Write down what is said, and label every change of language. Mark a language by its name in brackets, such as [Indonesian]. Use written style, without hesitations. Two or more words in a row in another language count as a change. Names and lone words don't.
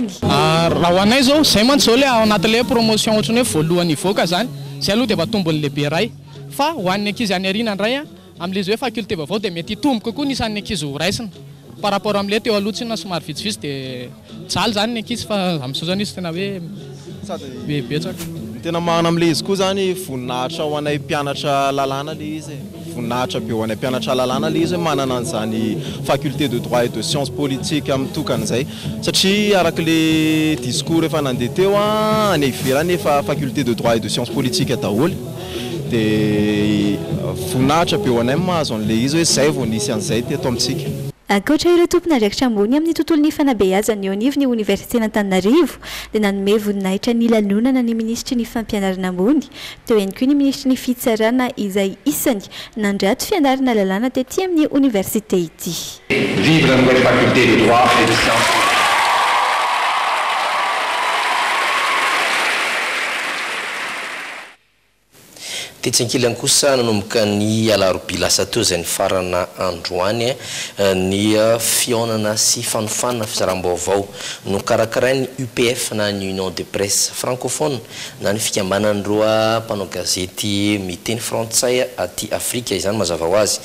[Malagasy] Raha ho anay zao zay mantsy zao le ao anatin'ilay promotion ohatrany hoe voalohany ivoaka zany zay aloha dia vatombony lehibe ray fa ho an'ny ankizy any ariana indray amin'ilay izy hoe faculté vaovao dia mety hitomboka koa nisan'ny ankizy ho raisina [French] par rapport [Malagasy] amin'ilay teo aloha tsina somary vitsivitsy dia tsaly zany ny ankizy fa amin'izao zany izy tena hoe bebetsaka. Tena mahana amin'ilay izy koa zany voninahitra ho anay mpianatra lalàna le izy voninahitra be ho anay mpianatra lalàna le izy manana an'izany [French] faculté de droit et de sciences politiques [Malagasy] amin'ny tokan'izay satria araka [French] le discours [Malagasy] efa nandeha teo any ivelany efa [French] faculté de droit et de sciences politiques [Malagasy] daholo dia voninahitra be ho anay mahazo an'le izy hoe zay vao nisy an'izay teto amintsika. Ankoatra ireo tompon'andraikitra ambony amin'ny tontolon'ny fanabeazana eo anivon'ny Université n'Antananarivo dia nanome voninahitra ny lanonana ny ministry ny fampianarana ambony teo ihany koa ny ministry ny fitsarana izay isany nandrato fianarana lalàna tetỳ amin'ny université ity. [French] Vive la nouvelle faculté de droit et de sciences. [Malagasy] Tetsankilany kosa nanomboka ny alarobia lasa teo izay ny farana androany ny fionana sy fanofanana fizaram-baovao no karakarainy UPF na ny Union de Presse francophone na ny fikambanan'ireo mpanao gazety miteny frantsay aty Afrika izany mazava ho azy.